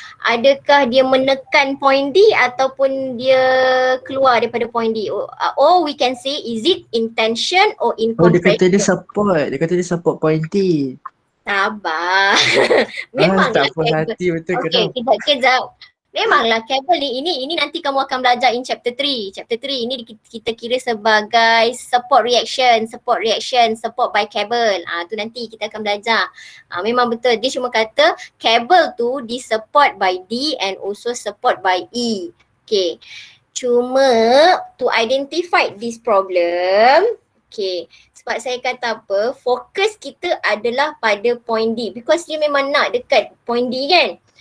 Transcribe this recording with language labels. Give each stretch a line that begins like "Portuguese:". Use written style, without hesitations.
Malay: Adakah dia menekan point D ataupun dia keluar daripada point D?
English: Or we can say is it in tension or in compression?
Malay: Dia kata dia support point D. Sabar. Memanglah tak puas hati betul ke? Okay, kejap. Memanglah kabel ni, ini nanti kamu akan belajar
English: in chapter 3.
Malay: Chapter 3 ini kita kira sebagai support by kabel. Tu nanti kita akan belajar. Memang betul, dia cuma kata kabel tu di-support
English: by D and also support by E.
Malay: Okay. Cuma
English: to identify this problem,
Malay: okay, sebab saya kata apa, fokus kita adalah pada point D
English: because
Malay: dia memang nak dekat point D kan.